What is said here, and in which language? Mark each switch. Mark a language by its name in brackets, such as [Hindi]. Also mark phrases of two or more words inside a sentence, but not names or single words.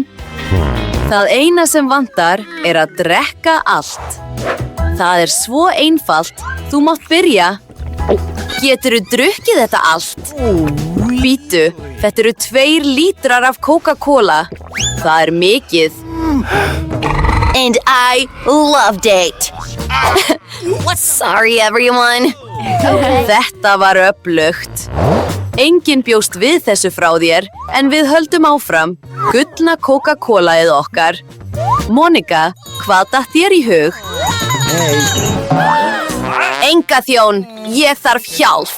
[Icelandic] Það eina sem vantar er að drekka allt. Það er svo einfalt. Þú mátt byrja. Geturðu drukkið þetta allt? Bítu, þetta eru 2 lítrar af Coca-Cola. Það er mikið. [English] And I loved it. Sorry everyone. [Icelandic] Þetta var öflugt. Enginn bjóst við þessu frá þér, en við höldum áfram. Gullna Coca-Colaið okkar. Monika, hvað datt þér í hug? Enga þjón, ég þarf hjálp.